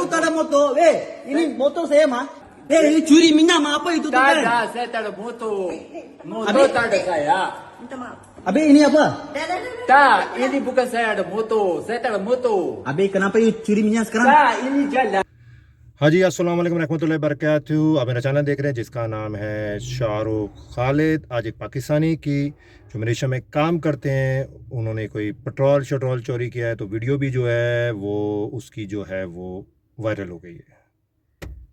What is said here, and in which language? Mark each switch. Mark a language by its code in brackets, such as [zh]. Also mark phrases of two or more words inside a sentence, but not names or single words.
[ms] You tak ada motor. Ini motor saya mah. Ini curi minyak mah apa itu? tak Tuan? ada, saya tak ada motor. Motor Habis? tak ada saya. Minta maaf. Habis ini apa? Tak, ini bukan saya ada motor. Saya tak ada motor. Habis kenapa you curi minyak sekarang? Tak, ini jalan. [hi] हाँ जी, [ar] السلام عليكم رحمة الله بركاته. [hi] आप मेरा चैनल देख रहे हैं जिसका नाम है शाहरुख खालिद। आज एक पाकिस्तानी की जो मलेशिया में काम करते हैं, उन्होंने कोई पेट्रोल चोरी किया है, तो वीडियो भी जो है वो उसकी जो है वो वायरल हो गई है।